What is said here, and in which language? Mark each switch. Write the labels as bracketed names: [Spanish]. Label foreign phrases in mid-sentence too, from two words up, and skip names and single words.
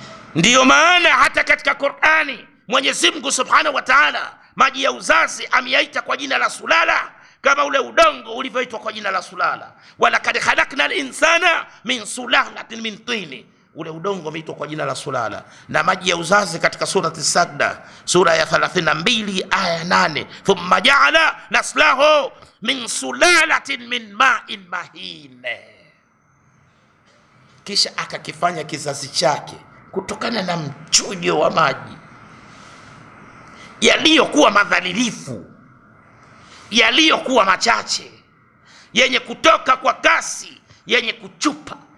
[Swahili] Ndiyo maana hata katika Qur'ani Mwenyezi Mungu [Arabic] سُبْحَانَهُ وَتَعَالَى [Swahili] maji ya uzazi ameyaita kwa jina la sulala, kama ule udongo ulivyoitwa kwa jina la sulala. [Arabic] وَلَقَدْ خَلَقْنَا الْإِنْسَانَ مِنْ سُلَالَةٍ مِنْ طِينٍ, [Swahili] ule udongo umeitwa kwa jina la sulala. Na maji ya uzazi katika surati Sajda, sura ya 32 aya 8, [Arabic] ثُمَّ جَعَلَ نَسْلَهُ مِنْ سُلَالَةٍ مِنْ مَاءٍ مَهِينٍ, [Swahili] kisha akakifanya kizazi chake kutokana na mchujo wa maji yaliyokuwa madhalilifu, yaliyokuwa machache, yenye kutoka kwa kasi, yenye kuchupa.